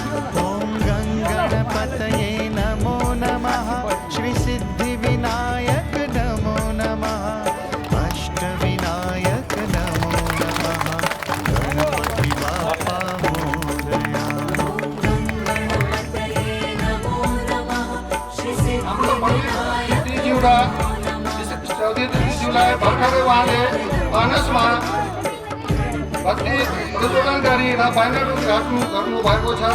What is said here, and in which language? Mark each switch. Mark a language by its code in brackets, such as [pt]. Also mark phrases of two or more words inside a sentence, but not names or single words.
[sa] ॐ गङ्गणपतये नमो नमः श्री सिद्धिविनायक नमो नमः अष्टविनायक नमो नमः [mr] गणपति बाप्पा मोरया। [sa] गणपतये नमो नमः श्री सिद्धिविनायक [ne] दीदीज्यू र चौधरी दीदीज्यूलाई भर्खरै उहाँले अनसमा बत्ती प्रज्वलन गरी र ब्यानर उद्घाटन गर्नुभएको छ।